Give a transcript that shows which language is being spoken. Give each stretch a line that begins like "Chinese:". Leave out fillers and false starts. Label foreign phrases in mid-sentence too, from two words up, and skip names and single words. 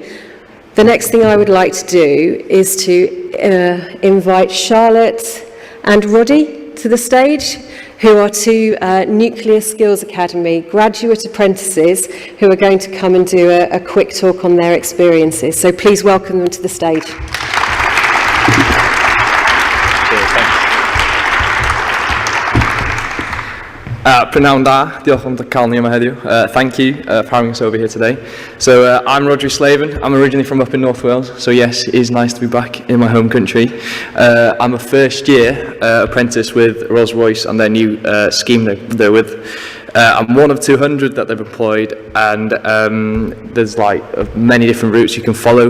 English: The next thing I would like to do is to invite Charlotte and Rhodri to the stage, who are two Nuclear Skills Academy graduate apprentices who are going to come and do a quick talk on their experiences. So please welcome them to the stage.
Welsh: Prynawn da, diolch am cael ni yma heddiw.
English: Thank you for having us over here today. So I'm Rhodri Slaven. I'm originally from up in North Wales, so yes, it is nice to be back in my home country. I'm a first year apprentice with Rolls-Royce and their new scheme they're with. I'm one of 200 that they've employed, and there's like many different routes you can follow.